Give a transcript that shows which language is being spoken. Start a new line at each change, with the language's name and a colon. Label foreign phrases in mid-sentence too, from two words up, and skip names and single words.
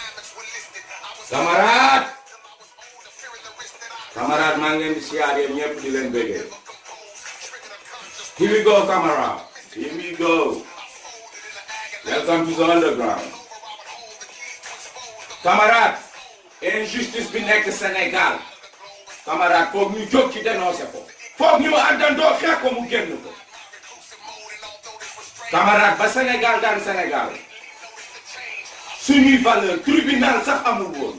Wolof: camarade maa ngi leen di siyaar yéen ñëpp di leen bëggee.
English: Here we go, camarade. Here we go. Welcome to the underground.
Wolof: Camarade, injustice bi nekk Sénégal. Camarade, foog ñu jóg ci dénoncer ko. Foog ñu àndandoo xeex ko mu génn ko. Camarade, ba Sénégal daan Sénégal. Suñuy valeur tribunal sax amul woon.